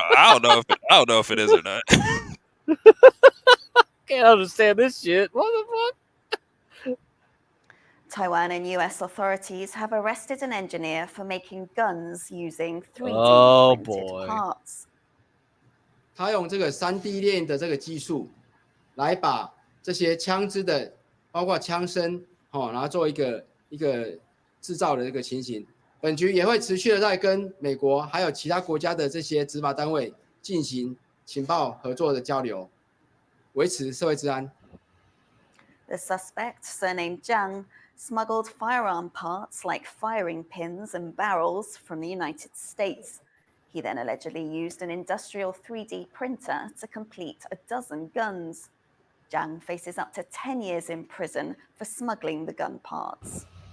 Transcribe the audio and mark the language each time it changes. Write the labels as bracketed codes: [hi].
[en] I don't know if it is or not. Can't understand this shit. What the fuck? Taiwan and US authorities have arrested an engineer for making guns using 3D printed parts. [zh] 他用这个3D 链的这个技术，来把这些枪支的，包括枪身，然后做一个制造的这个情形。本局也会持续的在跟美国还有其他国家的这些执法单位进行情报合作的交流，维持社会治安。 [en] The suspect, surnamed Zhang, smuggled firearm parts like firing pins and barrels from the United States. He then allegedly used an industrial 3D printer to complete a dozen guns. Zhang faces up to 10 years in prison for smuggling the gun parts.